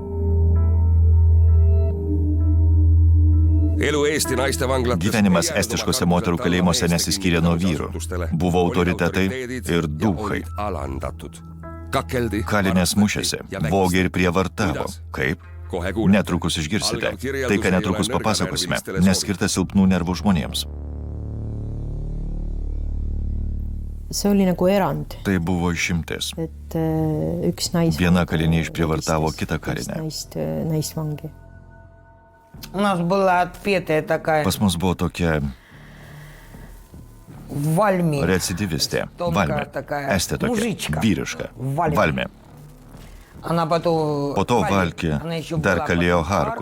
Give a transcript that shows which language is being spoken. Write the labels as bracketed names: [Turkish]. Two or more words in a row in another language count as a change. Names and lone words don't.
[Lithuanian] Gyvenimas estiškose moterų kalėjimuose nesiskyrė nuo vyrų. Buvo autoritetai ir duchai. Kalinės mušėsi, vogė ir prievartavo. Kaip? Netrukus išgirsite. Tai, ką netrukus papasakosime, neskirta silpnų nervų žmonėms. [Estonian] See oli nagu erand. [Lithuanian] Tai buvo išimtis. [Estonian] Et üks [Lithuanian] Viena kalinė išprievartavo kitą kalinę. [Estonian] Naisvangi. [Lithuanian] Pas mus buvo tokia recidivistė. Valmė. Estė tokia. Vyriška. Valmė. Po to Valkė dar kalėjo Harku.